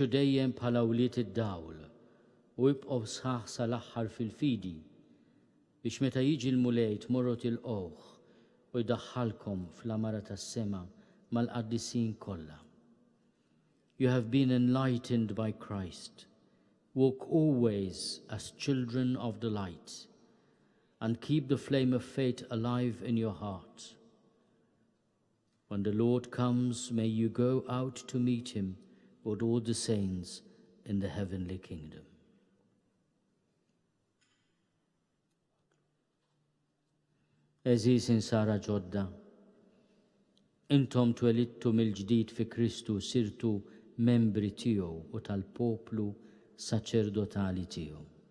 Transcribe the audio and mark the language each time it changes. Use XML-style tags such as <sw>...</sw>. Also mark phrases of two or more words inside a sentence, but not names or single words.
<mt>dejjem bħala wliet id-dawl u ibqgħu sħaħ sal-aħħar fil-fidi biex meta jiġi l-mulej tmorru tilqgħuh u jdaħħalkom fl-amara tas-sema mal-qaddisin kollha.</mt> <en>You have been enlightened by Christ. Walk always as children of the light and keep the flame of faith alive in your heart. When the Lord comes, may you go out to meet him with all the saints in the heavenly kingdom.</en> <mt>Eżis insara ġodda, intom twelidtu mill-ġdid fi Kristu sirtu membri tiegħu u tal-poplu saċerdotali tiegħu.</mt>